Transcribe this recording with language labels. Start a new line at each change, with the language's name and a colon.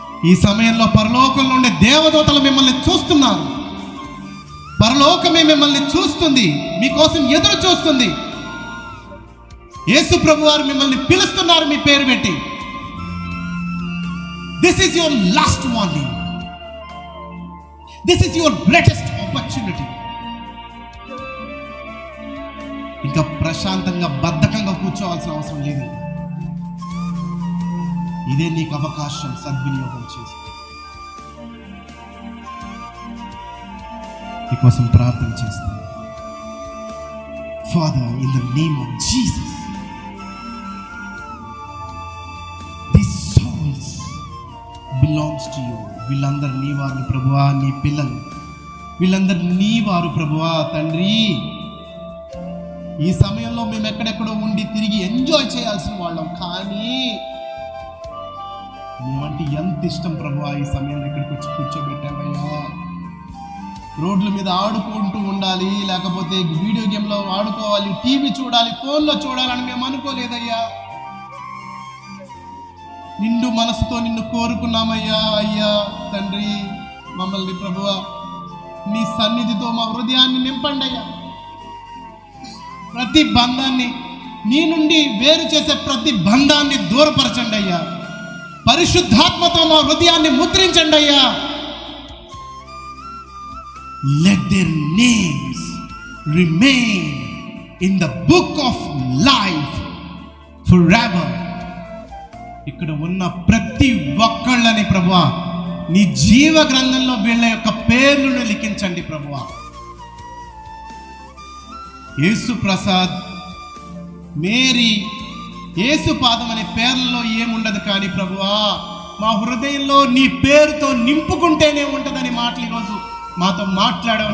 Telugu: ఈ సమయంలో పరలోకంలో ఉండే దేవదూతలు మిమ్మల్ని చూస్తున్నారు. పరలోకమే మిమ్మల్ని చూస్తుంది, మీకోసం ఎదురు చూస్తుంది. యేసు ప్రభు వారు మిమ్మల్ని పిలుస్తున్నారు మీ పేరు పెట్టి.
English: This is your last warning. This is your greatest opportunity.
Telugu: ఇంకా ప్రశాంతంగా బద్ధకంగా కూర్చోవాల్సిన అవసరం లేదు. ఇదే నీకు అవకాశం, సద్వినియోగం చేసుకో. నీకోసం ప్రార్థన చేస్తాను.
English: Father, in the name of Jesus, these souls belongs to you.
Telugu: వీళ్ళందరూ నీ వారు ప్రభువా, నీ పిల్లలు, వీళ్ళందరూ నీ వారు ప్రభువా. తండ్రి, ఈ సమయంలో మేము ఎక్కడెక్కడో ఉండి తిరిగి ఎంజాయ్ చేయాల్సిన వాళ్ళం, కానీ మేమంటే ఎంత ఇష్టం ప్రభువా. ఈ సమయంలో ఇక్కడికి వచ్చి కూర్చోబెట్టామయ్యా. రోడ్ల మీద ఆడుకుంటూ ఉండాలి, లేకపోతే వీడియో గేమ్లో ఆడుకోవాలి, టీవీ చూడాలి, ఫోన్లో చూడాలని మేము అనుకోలేదయ్యా. నిండు మనసుతో నిన్ను కోరుకున్నామయ్యా. అయ్యా తండ్రి, మమ్మల్ని ప్రభువా నీ సన్నిధితో మా హృదయాన్ని నింపండి అయ్యా. ప్రతి బంధాన్ని, నీ నుండి వేరు చేసే ప్రతి బంధాన్ని దూరపరచండి అయ్యా. పరిశుద్ధాత్మతో మా హృదయాన్ని ముద్రించండి అయ్యా.
English: Let their names remain in the book of life forever.
Telugu: ఇక్కడ ఉన్న ప్రతి ఒక్కళ్ళని ప్రభువా నీ జీవ గ్రంథంలో వీళ్ళ యొక్క పేర్లను లిఖించండి ప్రభువా. యేసు ప్రసాద్, మేరీ, యేసు పాదం అనే పేర్లలో ఏముండదు, కానీ ప్రభువా మా హృదయంలో నీ పేరుతో నింపుకుంటేనే ఉంటుందని మాటలు ఈరోజు మాతో మాట్లాడావు.